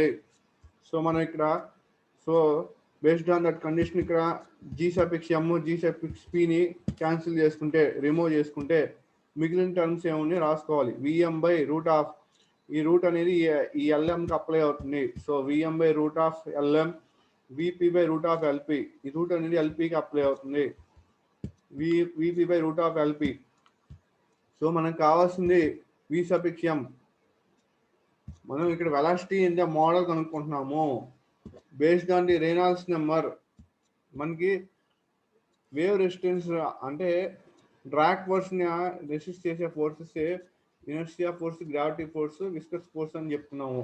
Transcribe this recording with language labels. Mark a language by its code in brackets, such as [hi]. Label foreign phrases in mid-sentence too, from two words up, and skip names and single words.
[te] సో మనం ఇక్కడ [en] based on that condition [te] ఇక్కడ G(m) G(p)ని క్యాన్సిల్ చేసుకుంటే, రిమూవ్ చేసుకుంటే మిగిలిన టర్మ్స్ ఏమని రాసుకోవాలి. Vm/√ ఈ రూట్ అనేది ఈ Lmకి అప్లై అవుతుంది. సో Vm/√Lm Vp/√LP ఈ రూట్ అనేది LPకి అప్లై అవుతుంది. Vp/√LP. సో మనకు కావాల్సింది Vm. మనం ఇక్కడ [en] velocity in the model [te] కనుక్కుంటున్నాము. [en] based on the Reynolds number [te] మనకి [en] wave resistance [te] అంటే [en] drag force [te] రెసిస్ట్ చేసే [en] forces inertia force, gravity force, viscous force [te] అని చెప్తున్నాము.